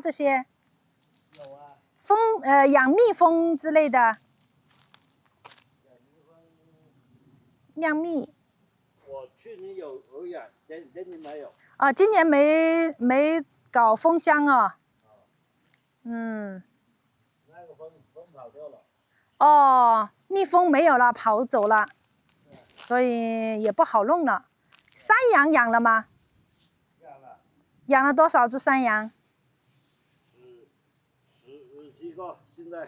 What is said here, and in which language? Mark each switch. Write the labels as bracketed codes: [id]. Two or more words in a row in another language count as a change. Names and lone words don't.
[zh] 這些？有啊。養蜜蜂之類的。釀蜜。我去年有養，今年沒有。啊，今年沒搞蜂箱啊。嗯。那個蜂跑掉了。哦，蜜蜂沒有了，跑走了，所以也不好弄了。山羊養了嗎？養了多少隻山羊？17個，現在。